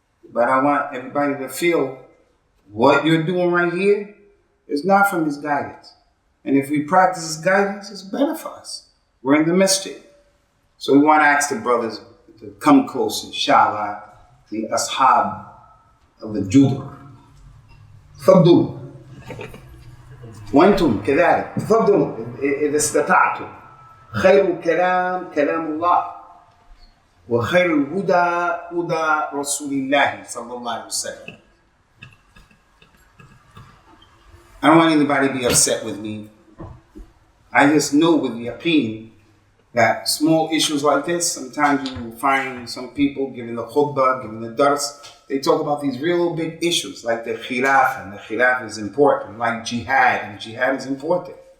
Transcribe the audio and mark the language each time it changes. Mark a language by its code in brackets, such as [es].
[en] But I want everybody to feel what you're doing right here is not from his guidance. And if we practice his guidance, it's better for us. We're in the masjid. So we want to ask the brothers to come close, inshallah, the ashab of the judur. [ar] تفضلوا وانتم كذلك تفضلوا إذا استطعتم. خير الكلام كلام الله وخير الهدى هدى رسول الله صلى الله عليه وسلم. [en] I don't want anybody to be upset with me. I just know with yaqeen that small issues like this, sometimes you will find some people giving the khutbah, giving the dars, they talk about these real big issues like the khilaf, and the khilaf is important, like jihad, and jihad is important.